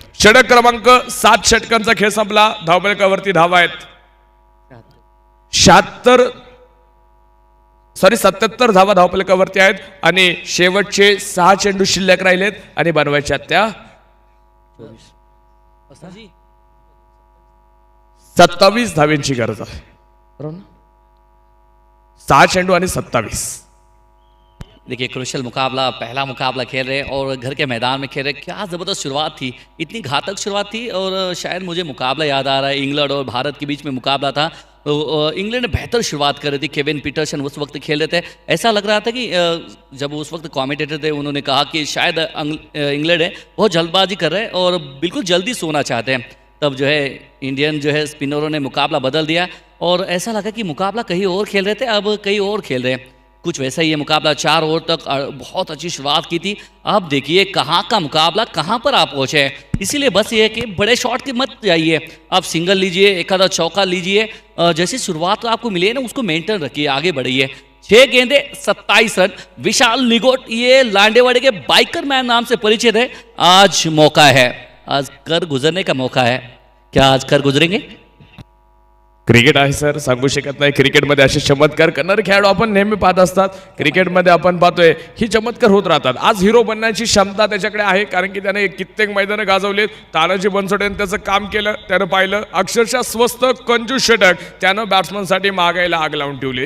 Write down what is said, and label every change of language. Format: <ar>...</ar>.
<mr>षटक क्रमांक 7 षटकांचा खेळ संपला। धावफलकावरती धावा आहेत 77 धावा धावफलकावरती आहेत आणि शेवटचे 6 चेंडू शिल्लक राहिलेत आणि बनवायच्या त्या 27 धाव्यांची गरज आहे, बरोबर ना? 6 चेंडू आणि 27।</mr> <hi>देखिए क्रुशियल मुकाबला, पहला मुकाबला खेल रहे और घर के मैदान में खेल रहे। क्या ज़बरदस्त शुरुआत थी, इतनी घातक शुरुआत थी। और शायद मुझे मुकाबला याद आ रहा है, इंग्लैंड और भारत के बीच में मुकाबला था। तो इंग्लैंड ने बेहतर शुरुआत कर रही थी, केविन पीटरसन उस वक्त खेल रहे थे। ऐसा लग रहा था कि जब उस वक्त कमेंटेटर थे उन्होंने कहा कि शायद इंग्लैंड है बहुत जल्दबाजी कर रहे हैं और बिल्कुल जल्दी सोना चाहते हैं। तब जो है इंडियन जो है स्पिनरों ने मुकाबला बदल दिया और ऐसा लगा कि मुकाबला कहीं और खेल रहे थे, अब कहीं और खेल रहे हैं। कुछ वैसा ही है मुकाबला। 4 ओवर तक बहुत अच्छी शुरुआत की थी। अब देखिए कहाँ का मुकाबला कहाँ पर आप पहुँचे हैं। इसीलिए बस ये है कि बड़े शॉट की मत जाइए, आप सिंगल लीजिए, एक आधा चौका लीजिए, जैसी शुरुआत आपको मिली है ना उसको मेंटेन रखिए, आगे बढ़िए। 6 गेंदे 27 रन। विशाल निगोट ये लांडेवाड़ी के बाइकर मैन नाम से परिचित है। आज मौका है, आज कर गुजरने का मौका है। क्या आज कर गुजरेंगे?</hi> <mr>क्रिकेट आहे सर, सांगू शकत नाही। क्रिकेटमध्ये असे चमत्कार करणारे खेळाडू आपण नेहमी पाहत असतात। क्रिकेटमध्ये आपण पाहतोय ही चमत्कार होत राहतात। आज हिरो बनण्याची क्षमता त्याच्याकडे आहे कारण की त्याने कित्येक मैदानं गाजवलेत। तानाजी बनसोडेने त्याचं काम केलं, त्यानं पाहिलं अक्षरशः स्वस्त कंजूस षटक त्यानं बॅट्समनसाठी मागायला आग लावून ठेवली।</mr>